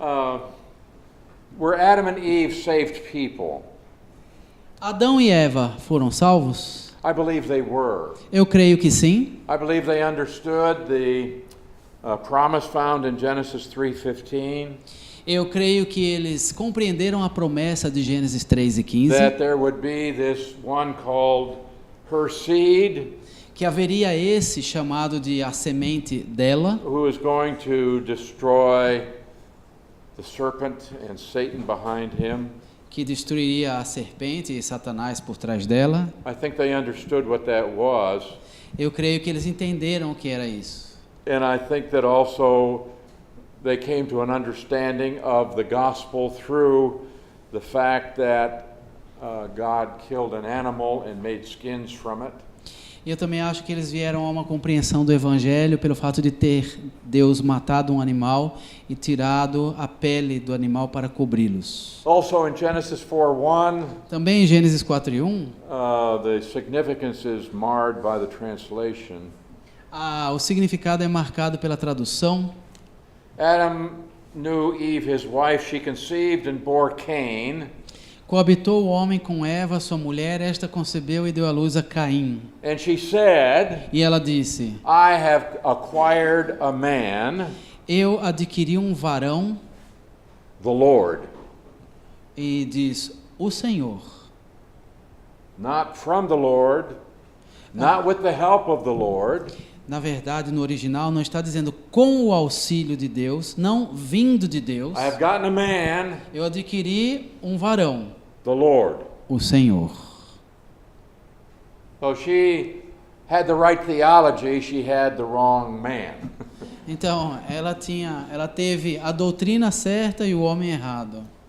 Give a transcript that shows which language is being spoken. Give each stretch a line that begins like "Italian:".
English: Okay. Were Adam and Eve saved people?
Portuguese: Adão e Eva foram salvos?
English: I believe they were.
Portuguese: Eu creio que sim.
English: I believe they understood the promise found in Genesis 3:15.
Portuguese: Eu creio que eles compreenderam a promessa de Gênesis 3:15,
English: That there would be this one called her seed,
Portuguese: que haveria esse chamado de a semente dela,
English: who is going to destroy the serpent and Satan behind him.
Portuguese: que destruiria a serpente e Satanás por trás dela.
English: I think they understood what that was,
Portuguese: Eu creio que eles entenderam o que era isso.
English: and I think that also they came to an understanding of the gospel through the fact that God killed an animal and made skins from it.
Portuguese: E eu também acho que eles vieram a uma compreensão do Evangelho pelo fato de ter Deus matado um animal e tirado a pele do animal para cobri-los.
English: Also in Genesis 4:1,
Portuguese: Também em Gênesis 4:1,
English: the significance is marred by the translation.
Portuguese: o significado é marcado pela tradução.
English: Adam knew Eve, his wife, she conceived and bore Cain.
Portuguese: Coabitou o homem com Eva, sua mulher, esta concebeu e deu à luz a Caim.
English: And she said,
Portuguese: E ela disse:
English: I have acquired a man,
Portuguese: Eu adquiri um varão,
English: the Lord.
Portuguese: e diz: o Senhor.
English: Not from the Lord, not with the help of the Lord.
Portuguese: Na verdade, no original, não está dizendo com o auxílio de Deus, não vindo de Deus.
English: I have gotten a man,
Portuguese: Eu adquiri um varão,
English: the Lord.
Portuguese: o Senhor.
English: So she had the right theology, she had the wrong man.
Portuguese: Então, ela teve a doutrina certa e o homem errado.